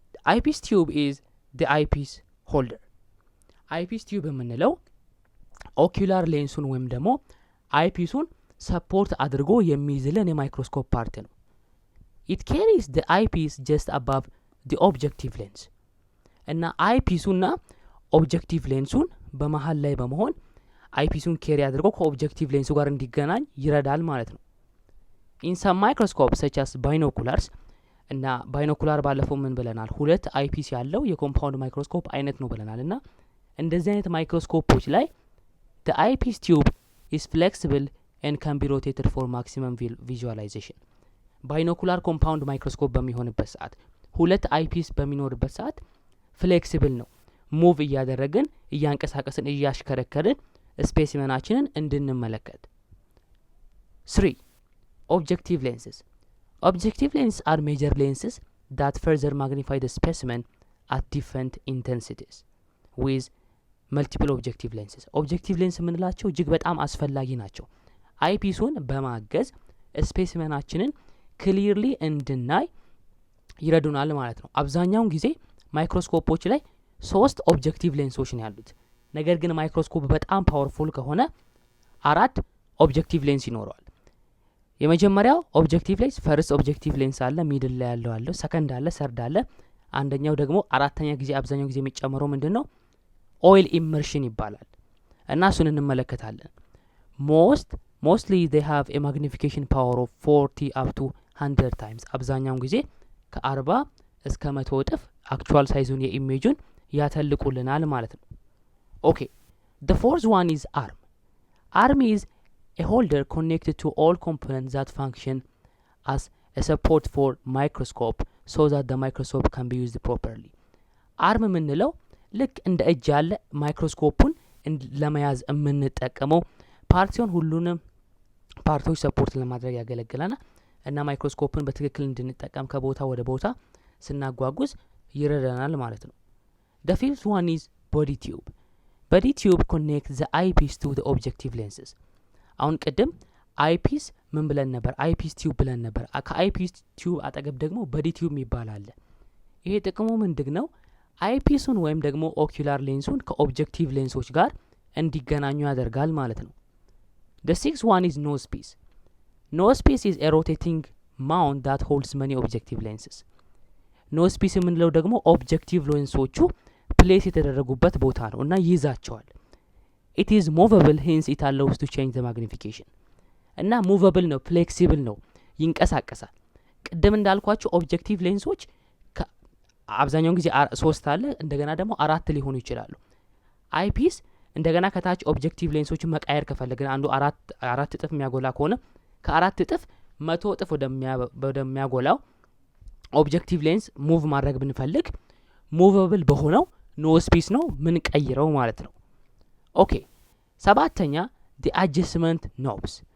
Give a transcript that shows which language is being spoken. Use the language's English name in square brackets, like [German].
[English] eyepiece tube is the eyepiece holder. [Amharic] eyepiece tube የምንለው ኦኩላር ሌንሱን ወይም ደግሞ አይፒሱን ሰፖርት አድርጎ የሚይዝልን የማይክሮስኮፕ ፓርት ነው። [English] it carries the eyepiece just above the objective lens. [Amharic] እና አይፒሱና ኦብጀክቲቭ ሌንሱን በመሃል ላይ በመሆን አይፒሱን ኬሪ አድርጎ ከኦብጀክቲቭ ሌንሱ ጋር እንዲገናኝ ይረዳል ማለት ነው። [English] in some microscopes such as binoculars [Amharic] እና ባይኖኩላር ባለፈው ምን ብለናል? ሁለት አይፒስ ያለው የኮምፓውንድ ማይክሮስኮፕ አይነት ነው ብለናል። እና እንደዚህ አይነት ማይክሮስኮፖች ላይ [English] the eyepiece tube is flexible and can be rotated for maximum visualization. [Amharic] ባይኖኩላር ኮምፓውንድ ማይክሮስኮፕ በሚሆንበት ሰዓት ሁለት አይፒስ በሚኖርበት ሰዓት ፍሌክሲብል ነው። ሙቭ እያደረግን እያንቀሳቀስን እያሽከረከርን ስፔሲመናችንን እንድንመለከት። [English] 3 objective lenses. Objective lenses are major lenses that further magnify the specimen at different intensities with multiple objective lenses. [Amharic] objective lens የምንላቸው እጅግ በጣም አስፈላጊ ናቸው። አይፒሱን በማገዝ ስፔሲመናችንን ክሊርሊ እንድናይ ይረዱናል ማለት ነው። አብዛኛውን ጊዜ ማይክሮስኮፖች ላይ 3 ኦብጀክቲቭ ሌንሶች ነው ያሉት። ነገር ግን ማይክሮስኮፕ በጣም ፓወርፉል ከሆነ 4 ኦብጀክቲቭ ሌንስ ይኖረዋል። የመጀመሪያው ኦብጀክቲቭ ሌንስ ፈርስት ኦብጀክቲቭ ሌንስ አለ፣ ሚድል ላይ ያለው አለ፣ ሰከንድ አለ፣ ሰርድ አለ። አንደኛው ደግሞ አራተኛ ጊዜ አብዛኛው ጊዜ የሚጨመረው ምንድነው? ኦይል ኢመርሽን ይባላል። እና እሱን እንመለከታለን። [English] mostly they have a magnification power of 40 up to 100 times. [Amharic] አብዛኛውን ጊዜ ከ40 እስከ 100 እጥፍ አክቹዋል ሳይዙን የኢሜጁን ያተልቁልናል ማለት ነው። ኦኬ [English] the fourth one is arm. arm is a holder connected to all components that function as a support for microscope so that the microscope can be used properly. [Amharic] arm የምንለው ልክ እንደ እጅ ያለ ማይክሮስኮፑን ለመያዝ የምንጠቀመው ፓርት ሲሆን ሁሉንም ፓርቶች ሰፖርት ለማድረግ ያገለግለናል እና ማይክሮስኮፕን በትክክል እንድንጠቀም ከቦታ ወደ ቦታ ስናጓጉዝ ይረዳናል ማለት ነው። [English] the fifth one is body tube. body tube connects the eyepiece to the objective lenses. [Amharic] አሁን ቅድም አይፒስ ምን ብለን ነበር? አይፒስ ቲዩብ ብለን ነበር። ከአይፒስ ቲዩብ አጠገብ ደግሞ ቦዲ ቲዩብ ይባላል። ይሄ ጥቅሙ ምንድነው? አይፒሱን ወይም ደግሞ ኦኩላር ሌንሱን ከኦብጀክቲቭ ሌንሶች ጋር እንዲገናኙ ያደርጋል ማለት ነው። [English] the sixth one is nose piece. nose piece is a rotating mount that holds many objective lenses. [Amharic] nose piece የምንለው ደግሞ ኦብጀክቲቭ ሌንሶቹ ፕሌስ የተደረጉበት ቦታ ነው እና ይይዛቸዋል። [English] it is movable, hence it allows to change the magnification. [Amharic] እና movable ነው፣ flexible ነው፣ ይንቀሳቀሳል። ቅድም እንዳልኳችሁ ኦብጀክቲቭ ሌንሶች አብዛኛውን ጊዜ 3 አለ፣ እንደገና ደግሞ 4 ሊሆኑ ይችላሉ። አይፒስ እንደገና ከታች ኦብጀክቲቭ ሌንሶችን መቃየር ከፈለግን አንዱ 4 እጥፍ የሚያጎላ ከሆነ ከ4 እጥፍ 100 እጥፍ ወደሚያጎላው ኦብጀክቲቭ ሌንስ ሙቭ ማድረግ ብንፈልግ ሙቨብል በሆነው ኖዝ ፒስ ነው ምን ቀይረው ማለት ነው። ኦኬ ሰባተኛ [English] the adjustment knobs.